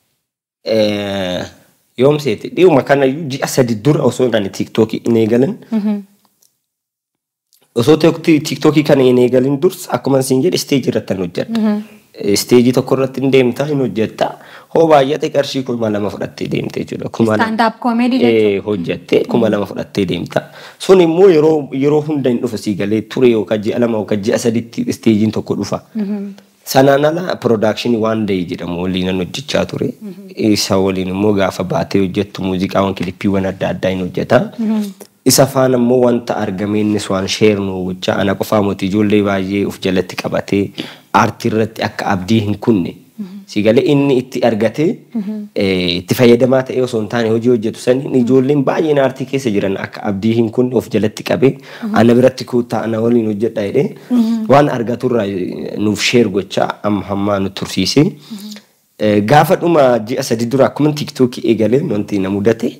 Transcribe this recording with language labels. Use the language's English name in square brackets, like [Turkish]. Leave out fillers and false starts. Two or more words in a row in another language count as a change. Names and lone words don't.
[Oromo] Yoomseeti dhiiruma kana ji'a 3 dura osoo inni tiiktookii hin eegalan. Osoo tiiktookii kana hin eegalin dursa akkuma siin jedhe isteejii irratti hojjedha. Isteejii tokko irratti hin deemtaa hin hojjetta. Hoo baay'ate qarshii 2,000 fudhattee deemte jechuudha. [English] Stand-up comedy jechuudha. [Oromo] Hojjette 2,000 fudhattee deemta. Sun immoo yeroo hunda hin dhufa sii galee ture yookaan ji'a 2 yookaan ji'a 3 isteejiin tokko dhufa. Sanaan ala [English] production one day [Oromo] jedhamu waliin hojjechaa ture. Isa waliin immoo gaafa baatee hojjettu muuziqaawwan kilippiiwwan adda addaa hin hojjeta. Isa faana immoo wanta argameennis waan sheernu wajjaa ana qofaa mootii ijoollee baay'ee of jalatti qabatee aartii irratti akka abdii hin kunne sigalee inni itti argatee itti fayyadamaa ta'ee osoo hin taane hojii hojjetu saniin ijoolleen baay'een aartii keessa jiran akka abdii hin kunne of jalatti qabee ana biratti kuutaa ana waliin hojjedha jedhee waan argaturraa nuuf sheer gochaa amma hammaa nu tursiisee gaafa dhuma ji'a 3 dura akkuma tiiktookii eegalee wanti na mudate.